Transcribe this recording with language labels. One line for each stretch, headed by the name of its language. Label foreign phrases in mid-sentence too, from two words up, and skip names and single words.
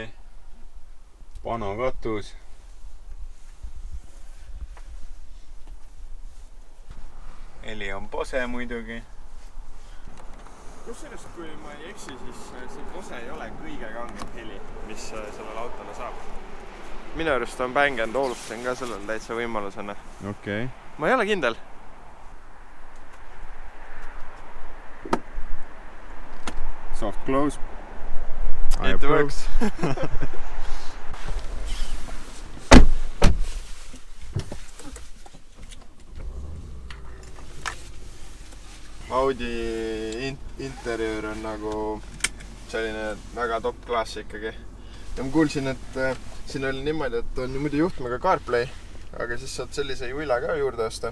Estonian: Pano katus. Heli on pose muidugi. Kusjuures, kui ma ei eksi, siis see pose ei ole kõige kangem heli, mis sellele autole saab. minu arust on Bang & Olufsen ka sellel täitsa võimalusena. Okei. Ma ei ole kindel.
English: Soft close. It works.
Estonian: Audi interjöör on nagu selline väga top klass ikkagi. Ja ma kuulsin, et siin oli niimoodi, et on muidu juhtmega CarPlay, aga siis saad sellise juila ka juurde osta.